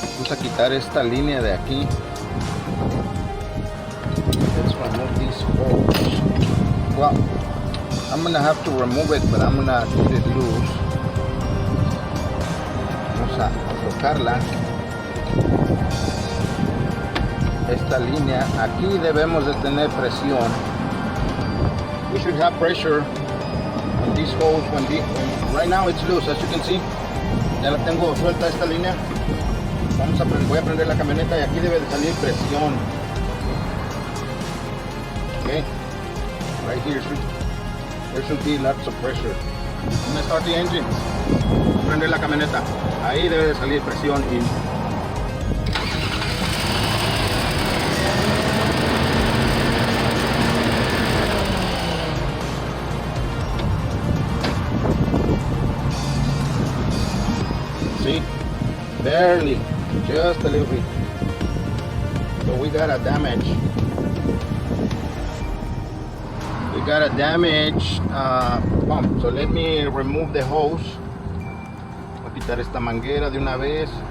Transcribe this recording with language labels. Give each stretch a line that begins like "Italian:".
Spanish: Vamos a quitar esta línea de aquí.
English: Let's remove this hose. Well, I'm going to have to remove it, but I'm going to get it loose.
Spanish: Vamos a aflojarla. Esta línea. Aquí debemos de tener presión.
English: We should have pressure on this hose right now it's loose, as you can see.
Spanish: Ya la tengo suelta esta línea. Voy a prender la camioneta y aquí debe de salir presión.
English: Okay, right here there should be lots of pressure. I'm gonna start the engine.
Spanish: Voy a prender la camioneta. Ahí debe de salir presión y
English: see, barely, just a little bit. So we got a damage. We got a damaged pump. So let me remove the hose.
Spanish: Voy a quitar esta manguera de una vez.